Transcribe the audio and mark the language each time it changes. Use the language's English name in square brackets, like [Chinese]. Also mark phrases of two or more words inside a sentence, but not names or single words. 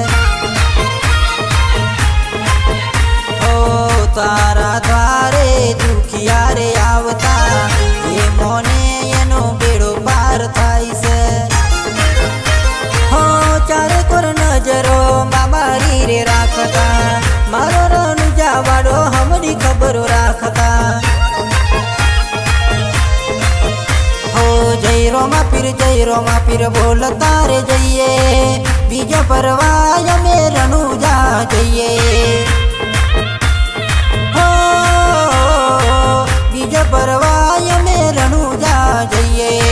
[Gujarati] ઓ તારા દ્વારે દુખિયા રે આવતા। જે મોને એનો બેડો પાર થાય છે। હો ચારે કોર નજરો મારી રે રાખતા। મારો રનુજા વાડો હમરી ખબરો રાખતા। [Marwari] जय रोमा पीर बोलता रे जइए। बीज परवाय में रनुजा जइए। हो बीज परवाय में रनुजा जइए।